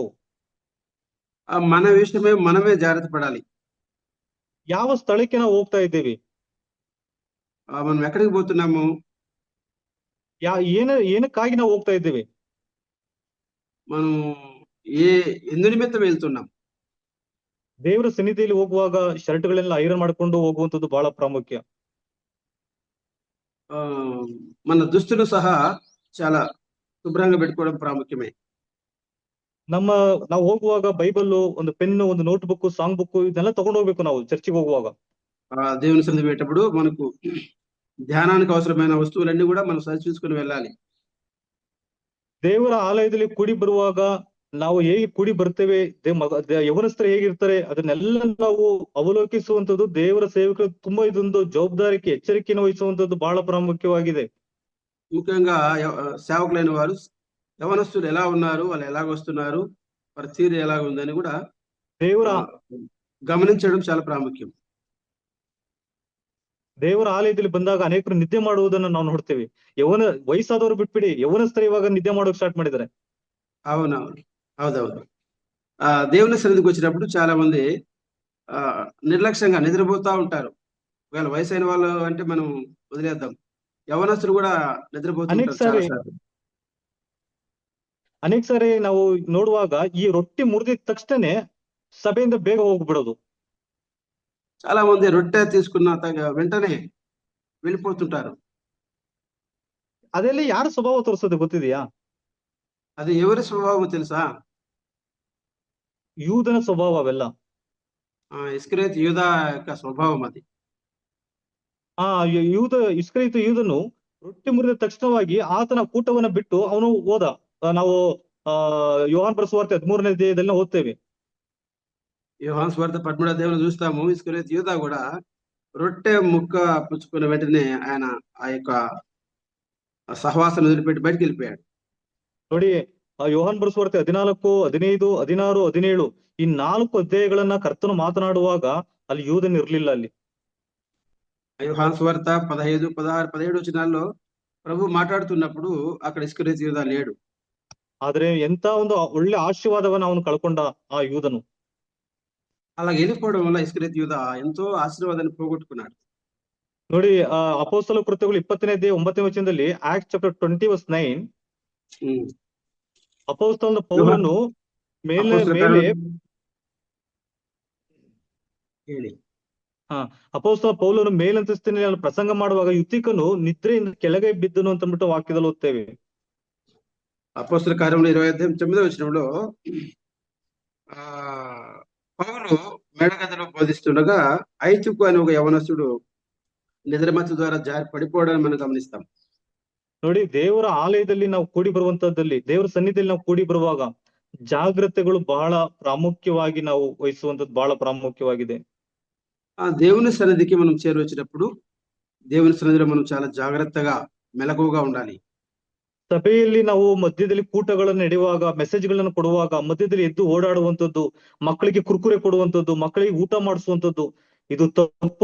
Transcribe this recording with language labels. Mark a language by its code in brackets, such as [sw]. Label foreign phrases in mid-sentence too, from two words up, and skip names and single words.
[te] మన విషయమే మనమే జాగ్రత్త పడాలి. [kn] ಯಾವ ಸ್ಥಳಕ್ಕೆ ನಾವು ಹೋಗ್ತಾ ಇದ್ದೀವಿ, [te] మనం ఎక్కడికి పోతున్నాము, [kn] ಏನಕ್ಕಾಗಿ ನಾವು ಹೋಗ್ತಾ ಇದ್ದೀವಿ, [te] మనం ఎందు నిమిత్తం వెళ్తున్నాం. [kn] ದೇವರ ಸನ್ನಿಧಿಯಲ್ಲಿ ಹೋಗುವಾಗ ಶರ್ಟ್ಗಳೆಲ್ಲ ಐರನ್ ಮಾಡ್ಕೊಂಡು ಹೋಗುವಂತದ್ದು ಬಹಳ ಪ್ರಾಮುಖ್ಯ. [te] మన దుస్తులు సహా చాలా శుభ్రంగా పెట్టుకోవడం ప్రాముఖ్యమే. [kn] ನಾವು ಹೋಗುವಾಗ ಬೈಬಲ್, ಒಂದು ಪೆನ್, ಒಂದು [en] note book, song book [kn] ಇದನ್ನೆಲ್ಲ ತಗೊಂಡು ಹೋಗ್ಬೇಕು ನಾವು ಚರ್ಚಿಗೆ ಹೋಗುವಾಗ. [te] దేవుని సన్నిధి పెట్టేటప్పుడు మనకు ధ్యానానికి అవసరమైన వస్తువులన్నీ కూడా మనం సరి చూసుకుని వెళ్ళాలి. [kn] ದೇವರ ಆಲಯದಲ್ಲಿ ಕೂಡಿ ಬರುವಾಗ ನಾವು ಹೇಗೆ ಕೂಡಿ ಬರ್ತೇವೆ, ಯವನಸ್ಥರು ಹೇಗಿರ್ತಾರೆ ಅದನ್ನೆಲ್ಲ ನಾವು ಅವಲೋಕಿಸುವಂತದ್ದು ದೇವರ ಸೇವಕರು ತುಂಬಾ ಇದೊಂದು ಜವಾಬ್ದಾರಿಕೆ, ಎಚ್ಚರಿಕೆಯನ್ನು ವಹಿಸುವಂತದ್ದು ಬಹಳ ಪ್ರಾಮುಖ್ಯವಾಗಿದೆ. [te] ముఖ్యంగా సేవకులైన వారు యవనస్తులు ఎలా ఉన్నారు, వాళ్ళు ఎలాగ వస్తున్నారు, వారి తీరు ఎలాగ ఉందని కూడా [kn] ದೇವರ [te] గమనించడం చాలా ప్రాముఖ్యం. [kn] ದೇವರ ಆಲಯದಲ್ಲಿ ಬಂದಾಗ ಅನೇಕರು ನಿದ್ದೆ ಮಾಡುವುದನ್ನು ನಾವು ನೋಡ್ತೇವೆ. ವಯಸ್ಸಾದವರು ಬಿಟ್ಬಿಡಿ, ಯವನಸ್ಥರು ಇವಾಗ ನಿದ್ದೆ ಮಾಡೋಕೆ ಸ್ಟಾರ್ಟ್ ಮಾಡಿದ್ದಾರೆ. [te] అవునవును, హౌదవుదు. దేవుని సన్నిధికి వచ్చినప్పుడు చాలా మంది నిర్లక్ష్యంగా నిద్రపోతా ఉంటారు. ఒకవేళ వయసు అయిన వాళ్ళు అంటే మనం వదిలేద్దాం, యవనస్తులు కూడా నిద్రపోతుంటారు చాలా సార్లు. [kn] ಅನೇಕ ಸಾರಿ ನಾವು ನೋಡುವಾಗ ಈ ರೊಟ್ಟಿ ಮುರಿದಿದ ತಕ್ಷಣನೇ ಸಭೆಯಿಂದ ಬೇಗ ಹೋಗ್ಬಿಡೋದು. [te] చాలా మంది రొట్టె తీసుకున్న వెంటనే వెళ్ళిపోతుంటారు. [kn] ಅದೆಲ್ಲ ಯಾರ ಸ್ವಭಾವ ತೋರಿಸೋದು ಗೊತ್ತಿದೆಯಾ? [te] అది ఎవరి స్వభావం తెలుసా? [kn] ಯೂದನ ಸ್ವಭಾವ ಅವೆಲ್ಲ. [te] ఇస్కరియోతు యూదా యొక్క స్వభావం అది. [kn] ಇಸ್ಕರಿಯೋತ ಯೂದನು ರೊಟ್ಟಿ ಮುರಿದ ತಕ್ಷಣವಾಗಿ ಆತನ ಕೂಟವನ್ನ ಬಿಟ್ಟು ಅವನು ಹೋದ. ನಾವು ಯೋಹಾನ ಸುವಾರ್ತೆ 13ನೇ ಅಧ್ಯಾಯದಲ್ಲಿ ಓದ್ತೇವೆ. [te] యోహాను సువార్త 13వ అధ్యాయంలో చూస్తాము, ఇస్కరియోతు యూదా కూడా రొట్టె ముక్క పుచ్చుకున్న వెంటనే ఆయన ఆ యొక్క సహవాసం వదిలిపెట్టి బయటికి వెళ్ళిపోయాడు. [kn] ನೋಡಿ, ಯೋಹಾನ ಸುವಾರ್ತೆ 14, 15, 16, 17 ಈ 4 ಅಧ್ಯಾಯಗಳನ್ನ ಕರ್ತನು ಮಾತನಾಡುವಾಗ ಅಲ್ಲಿ ಯೂದನ್ ಇರ್ಲಿಲ್ಲ. ಅಲ್ಲಿ [te] యోహాను సువార్త 15, 16, 17 వచనాల్లో ప్రభు మాట్లాడుతున్నప్పుడు అక్కడ ఇస్కరియోతు యూదా లేడు. [kn] ಆದ್ರೆ ಎಂತ ಒಂದು ಒಳ್ಳೆ ಆಶೀರ್ವಾದವನ್ನ ಅವನು ಕಳ್ಕೊಂಡ ಆ ಯೂದನು. [te] అలా వెళ్ళిపోవడం వల్ల ఇస్కరియోతు యూదా ఎంతో ఆశీర్వాదాన్ని పోగొట్టుకున్నాడు. [kn] ನೋಡಿ, ಅಪೊಸ್ತಲ ಕೃತ್ಯಗಳು 20ನೇ ಅಧ್ಯಾಯ 9ನೇ ವಚನದಲ್ಲಿ, ಆಕ್ಟ್ಸ್ ಚಾಪ್ಟರ್ 20:9, ಅಪೊಸ್ತಲನ ಪೌಲನು ಅಪೊಸ್ತಲ ಪೌಲನು ಮೇಲಂತಸ್ತಿನಲ್ಲಿ ಪ್ರಸಂಗ ಮಾಡುವಾಗ ಯುತಿಕನು ನಿದ್ರೆಯಿಂದ ಕೆಳಗೆ ಬಿದ್ದನು ಅಂತ ಅಂದ್ಬಿಟ್ಟು ವಾಕ್ಯದಲ್ಲಿ ಓದ್ತೇವೆ. [te] అపొస్తల కార్యములు 20:9వ వచనంలో పౌలు మేడగదిలో బోధిస్తుండగా ఐతుకు అని ఒక యవనస్తుడు నిద్రమత్తు ద్వారా జారి పడిపోవడాన్ని మనం గమనిస్తాం. [kn] ನೋಡಿ, ದೇವರ ಆಲಯದಲ್ಲಿ ನಾವು ಕೂಡಿ ಬರುವಂತದ್ದಲ್ಲಿ, ದೇವರ ಸನ್ನಿಧಿಯಲ್ಲಿ ನಾವು ಕೂಡಿ ಬರುವಾಗ ಜಾಗ್ರತೆಗಳು ಬಹಳ ಪ್ರಾಮುಖ್ಯವಾಗಿ ನಾವು ವಹಿಸುವಂತದ್ದು ಬಹಳ ಪ್ರಾಮುಖ್ಯವಾಗಿದೆ. [te] దేవుని సన్నిధికి మనం చేరువచ్చినప్పుడు దేవుని సన్నిధిలో మనం చాలా జాగ్రత్తగా మెలకువగా ఉండాలి. [kn] ಸಭೆಯಲ್ಲಿ ನಾವು ಮಧ್ಯದಲ್ಲಿ ಕೂಟಗಳನ್ನು ನಡೆಯುವಾಗ, ಮೆಸೇಜ್ಗಳನ್ನು ಕೊಡುವಾಗ ಮಧ್ಯದಲ್ಲಿ ಎದ್ದು ಓಡಾಡುವಂತದ್ದು, ಮಕ್ಕಳಿಗೆ ಕುರ್ಕುರೆ ಕೊಡುವಂತದ್ದು, ಮಕ್ಕಳಿಗೆ ಊಟ ಮಾಡಿಸುವಂತದ್ದು, ಇದು ತಪ್ಪು.